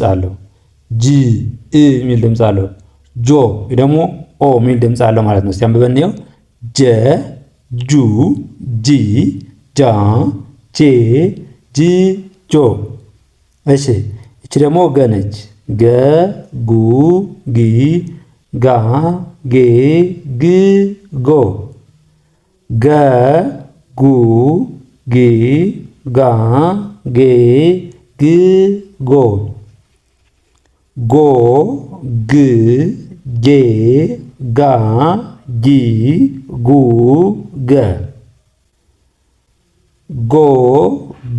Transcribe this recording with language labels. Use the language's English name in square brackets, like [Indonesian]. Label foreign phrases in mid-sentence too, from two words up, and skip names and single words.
[Amharic] አለው። ጂ እ ሚል ድምፅ አለው። ጆ ደግሞ ኦ ሚል ድምፅ አለው ማለት ነው። እስቲ አንብበን እንየው። ጀ ጁ ጂ ጃ ጄ ጂ ጆ። እሺ እቺ ደግሞ ገ ነች። ገ ጉ ጊ ጋ ጌ ግ ጎ ገ ጉ ጊ ጋ ጌ ግ ጎ ጎ ግ ጌ ጋ ጂ ጉ ገ ጎ ግ